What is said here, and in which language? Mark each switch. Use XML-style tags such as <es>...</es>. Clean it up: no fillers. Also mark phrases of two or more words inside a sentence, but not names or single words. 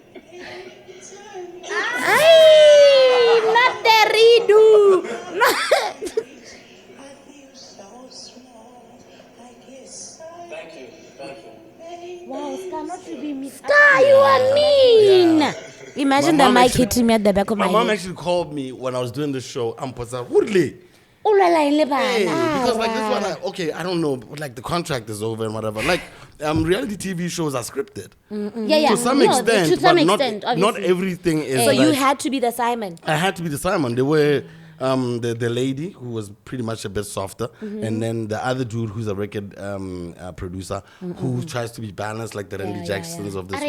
<en>Not the redo. Thank you. Wow, Scar, not to be mean. Scar, you are mean. imagine My the mom mic actually- hitting me at the back of my My mom head. actually called me when I was doing the show. I'm Hey, Oh, la, la, le bana. because like this one, I don't know, like the contract is over and whatever. Like reality TV shows are scripted Yeah. to some No, extent, to some but extent, not obviously. everything is. So like, you had to be the Simon. I had to be the Simon. They were the lady who was pretty much a bit softer, and then the other dude who's a record producer who tries to be balanced like the Randy Jacksons of this world.</en>